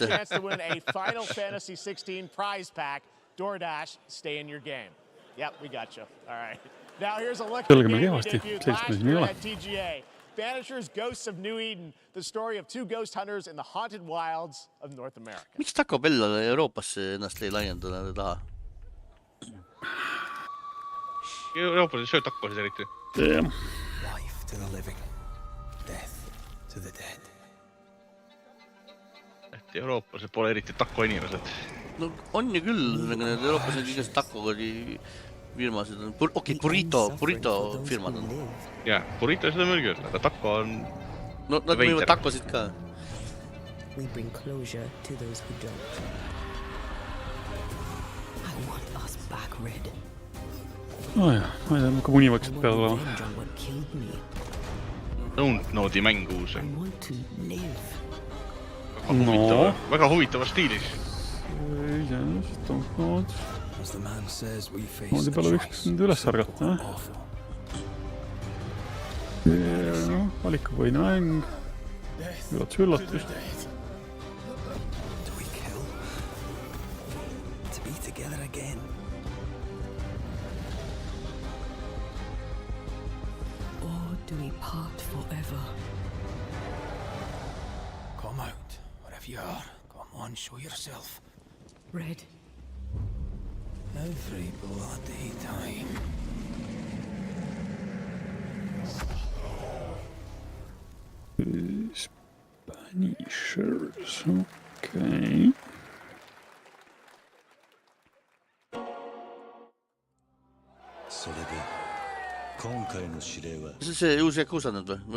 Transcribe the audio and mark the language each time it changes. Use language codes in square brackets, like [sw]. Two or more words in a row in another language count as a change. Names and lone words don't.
[en] Chance to win a Final Fantasy 16 prize pack. DoorDash, stay in your game. Yep, we got you. All right. Now here's a look at the game we debuted last year at TGA. Banishers, Ghosts of New Eden, the story of two ghost hunters in the haunted wilds of North America. [et] Miks Taco Bell Euroopasse ennast ei laiendada taha? Euroopas ei söö takkosid eriti. [en] Life to the living, death to the dead. [et] Eurooplased pole eriti takko inimesed. No on ju küll, need Eurooplased igast takkokodi firmasid on. Okei, burrito firmad on. Jah, burrito seda meil küll, aga takko on... No nad müüvad takkosid ka. [en] We bring closure to those who don't. I want us back, Red. [et] Ma ei tea, ka munivaksid peal olema. Don't Node'i mäng uus. No. Väga huvitava stiilis. Iseenesest Don't Node. Noodi peale võiks nüüd üles argata. Valikupõhine mäng. Üllatus. [en] Do we part forever? Come out, wherever you are. Come on, show yourself. Red. Every bloody time. Banishers, okay. [et] See see uus Yakuza nüüd või?